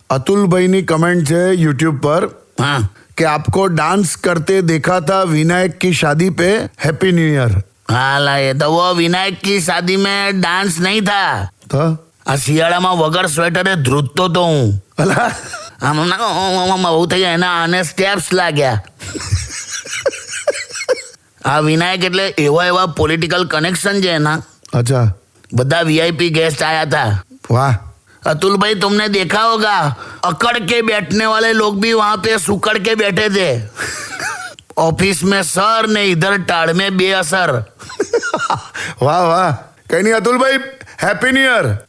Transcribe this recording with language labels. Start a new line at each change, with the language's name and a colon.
Gujarati: અતુલભાઈની comment છે YouTube પર હા
Hindi: कि आपको डांस करते देखा था विनायक की शादी पे, हैप्पी न्यू ईयर. हाला ये तो वो विनायक की शादी में डांस नहीं था.
Gujarati: તો આ શિયાળામાં વગર સ્વેટરે ધ્રુજતો તો હું. અલા આમ બહુ થઈ ગયા એના આને સ્ટેપ્સ લાગ્યા. આ વિનાયક એટલે એવા પોલિટિકલ કનેક્શન છે એના. અચ્છા. બધા
Hindi: વીઆઈપી गेस्ट आया था. वाह. अतुल भाई तुमने देखा होगा अकड़ के बैठने वाले लोग भी वहां पे सुकड़ के बैठे थे. ऑफिस में सर ने इधर टाड़ में बेअसर. वाह वाह. कहीं नहीं अतुल भाई, हैप्पी न्यू ईयर.